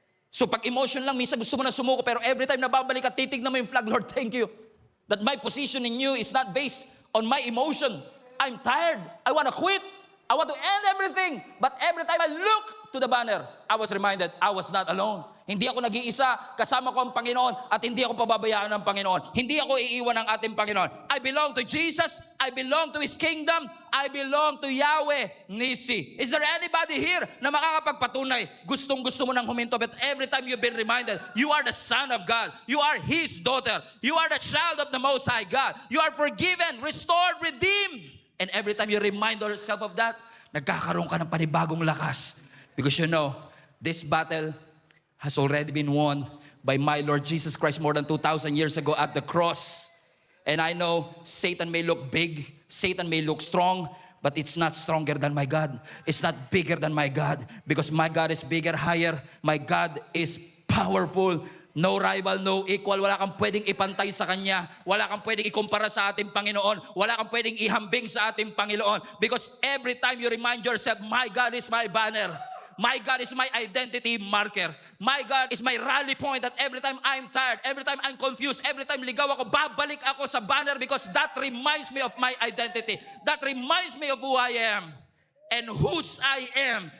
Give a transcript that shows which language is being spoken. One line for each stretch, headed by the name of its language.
Filipino: So pag emotion lang, minsan gusto mo na sumuko, pero every time nababalik at titignan mo yung flag,
English: Lord, thank you. That my position in you is not based on my emotion. I'm tired. I want to quit. I want to end everything. But every time I look to the banner, I was reminded I was not alone.
Filipino: Hindi ako nag-iisa, kasama ko ang Panginoon at hindi ako pababayaan ng Panginoon. Hindi ako iiwan ng ating Panginoon.
English: I belong to Jesus. I belong to His kingdom. I belong to Yahweh Nisi. Is there anybody here
Filipino: na makakapagpatunay? Gustong-gusto mo nang huminto,
English: but every time you've been reminded, you are the son of God. You are His daughter. You are the child of the Most High God. You are forgiven, restored, redeemed. And every time you remind yourself of that,
Filipino: nagkakaroon ka ng panibagong lakas.
English: Because you know, this battle has already been won by my Lord Jesus Christ more than 2,000 years ago at the cross. And I know Satan may look big, Satan may look strong, but it's not stronger than my God. It's not bigger than my God. Because my God is bigger, higher. My God is powerful. No rival, no equal.
Filipino: Wala kang pwedeng ipantay sa Kanya. Wala kang pwedeng ikumpara sa ating Panginoon. Wala kang pwedeng ihambing sa ating Panginoon.
English: Because every time you remind yourself, my God is my banner. My God is my identity marker. My God is my rally point that every time I'm tired, every time I'm confused, every time
Filipino: ligaw ako, babalik ako sa
English: banner because that reminds me of my identity. That reminds me of who I am and whose I am.